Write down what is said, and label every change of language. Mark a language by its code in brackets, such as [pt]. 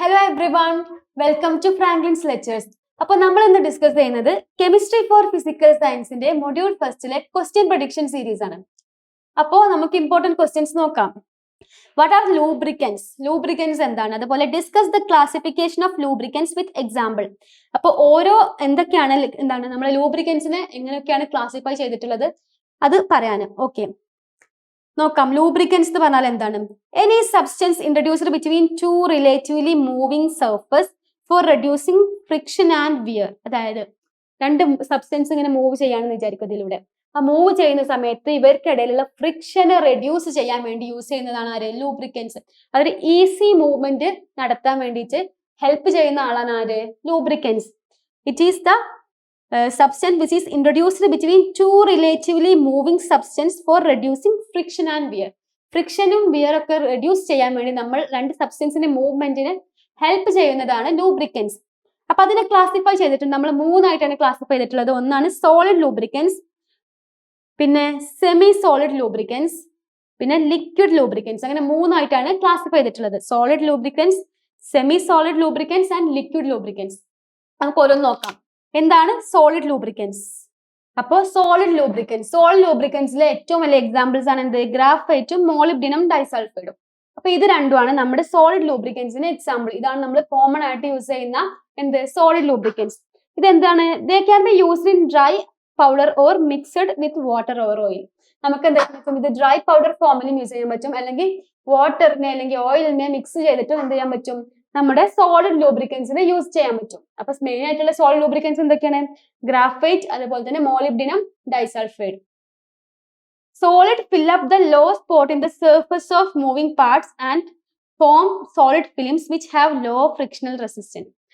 [en] everyone, welcome to Franklin's Lectures. [ml] അപ്പോൾ നമ്മൾ ഇന്ന് ഡിസ്കസ് ചെയ്യുന്നത് കെമിസ്ട്രി ഫോർ ഫിസിക്കൽ സയൻസിന്റെ മൊഡ്യൂൾ ഫസ്റ്റിലെ ക്വസ്റ്റ്യൻ പ്രഡിക്ഷൻ സീരീസ് ആണ്. അപ്പോൾ നമുക്ക് ഇമ്പോർട്ടന്റ് ക്വസ്റ്റ്യൻസ് നോക്കാം. [en] What are lubricants? [ml] ലൂബ്രിക്കൻസ് എന്താണ്? [en] അതുപോലെ discuss the classification of lubricants with example. [ml] അപ്പോൾ ഓരോ എന്തൊക്കെയാണ് നമ്മുടെ ലൂബ്രിക്കൻസിനെ എങ്ങനെയൊക്കെയാണ് ക്ലാസിഫൈ ചെയ്തിട്ടുള്ളത് അത് പറയാൻ. ഓക്കെ, നോക്കാം. ലൂബ്രിക്കൻസ് എന്ന് പറഞ്ഞാൽ എന്താണ്? [en] Any substance introduced between two relatively moving surface for reducing friction and wear. [ml] അതായത് രണ്ട് സബ്സ്റ്റൻസ് ഇങ്ങനെ മൂവ് ചെയ്യാണെന്ന് വിചാരിക്കും. ഇതിലൂടെ ആ മൂവ് ചെയ്യുന്ന സമയത്ത് ഇവർക്കിടയിലുള്ള ഫ്രിക്ഷനെ റെഡ്യൂസ് ചെയ്യാൻ വേണ്ടി യൂസ് ചെയ്യുന്നതാണ് ആര്? ലൂബ്രിക്കൻസ്. അതൊരു ഈസി മൂവ്മെന്റ് നടത്താൻ വേണ്ടിയിട്ട് ഹെൽപ്പ് ചെയ്യുന്ന ആളാണ് ആര്? Lubricants. [en] It is the substance which is introduced between two relatively moving substance for reducing friction and wear. [ml] ഫ്രിക്ഷനും wear ഒക്കെ റെഡ്യൂസ് ചെയ്യാൻ വേണ്ടി നമ്മൾ രണ്ട് സബ്സ്റ്റൻസിന്റെ മൂവ്മെന്റിന് ഹെൽപ്പ് ചെയ്യുന്നതാണ് ലൂബ്രിക്കൻസ്. അപ്പൊ അതിനെ ക്ലാസിഫൈ ചെയ്തിട്ടുണ്ട്. നമ്മൾ മൂന്നായിട്ടാണ് ക്ലാസിഫൈ ചെയ്തിട്ടുള്ളത്. ഒന്നാണ് സോളിഡ് ലൂബ്രിക്കൻസ്, പിന്നെ സെമി സോളിഡ് ലൂബ്രിക്കൻസ്, പിന്നെ ലിക്വിഡ് ലൂബ്രിക്കൻസ്. അങ്ങനെ മൂന്നായിട്ടാണ് ക്ലാസിഫൈ ചെയ്തിട്ടുള്ളത്. Solid lubricants, semi solid lubricants and liquid lubricants. നമുക്ക് ഓരോന്ന് നോക്കാം. എന്താണ് സോളിഡ് ലൂബ്രിക്കൻസ്? അപ്പോൾ സോളിഡ് ലൂബ്രിക്കൻസിലെ ഏറ്റവും വലിയ എക്സാമ്പിൾസ് ആണ് എന്ത്? ഗ്രാഫൈറ്റും മോളിബ്ഡിനം ഡൈസൾഫൈഡും. അപ്പൊ ഇത് രണ്ടുമാണ് നമ്മുടെ സോളിഡ് ലൂബ്രിക്കൻസിന് എക്സാമ്പിൾ. ഇതാണ് നമ്മൾ കോമൺ ആയിട്ട് യൂസ് ചെയ്യുന്ന എന്ത്? Solid lubricants. ഇതെന്താണ്? [en] They can be used in dry powder or mixed with water or oil. [ml] നമുക്ക് എന്താ പറ്റും? ഇത് ഡ്രൈ പൗഡർ ഫോമിലും യൂസ് ചെയ്യാൻ പറ്റും, അല്ലെങ്കിൽ വാട്ടറിനെ അല്ലെങ്കിൽ ഓയിലിനെ മിക്സ് ചെയ്തിട്ട് എന്ത് ചെയ്യാൻ പറ്റും? നമ്മുടെ സോളിഡ് ലൂബ്രിക്കൻസിനെ യൂസ് ചെയ്യാൻ പറ്റും. അപ്പൊ മെയിൻ ആയിട്ടുള്ള സോളിഡ് ലൂബ്രിക്കൻസ് എന്തൊക്കെയാണ്? ഗ്രാഫൈറ്റ്, അതുപോലെ തന്നെ molybdenum disulphide. [en] Solid fill up the low spot in the surface of moving parts and form solid films which have low frictional resistance.